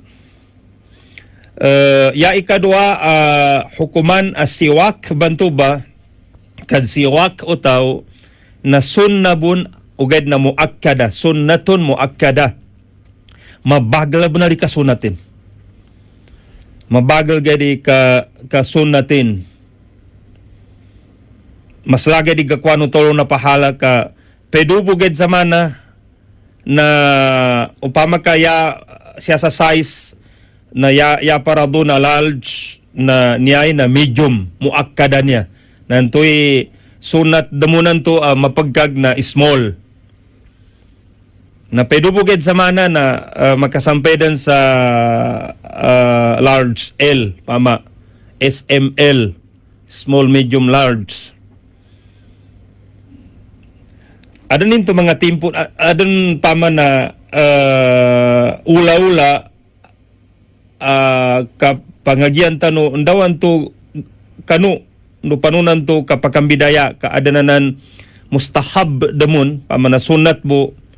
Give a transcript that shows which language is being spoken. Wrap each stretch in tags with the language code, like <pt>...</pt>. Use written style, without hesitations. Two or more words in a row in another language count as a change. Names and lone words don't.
<mdh>Ya ikadwa hukuman asiwak bantu ba kad siwak utaw na sunnabun ugad na muakkada,</mdh> <ar>سنة مؤكدة,</ar> <mdh>mabagal ba na di kasunatin, mabagal gadi ka sunnatin, mas lagi di gakwano tolo na pahala ka pedubugad sa mana na upama kaya siya sa size na ya para do na large na niyay na medium muakkada niya nantoy sunat damunan to mapagkag na small na pedubugid sa mana na makasampedan sa large L pama SML,</mdh> <en>small medium large.</en> <mdh>Adun to mga timpo adun pama na ula-ula kapangagyan tano undawan to kanu no panunan to kapakambidaya kaadananan mustahab damun pamana sunat mo</mdh>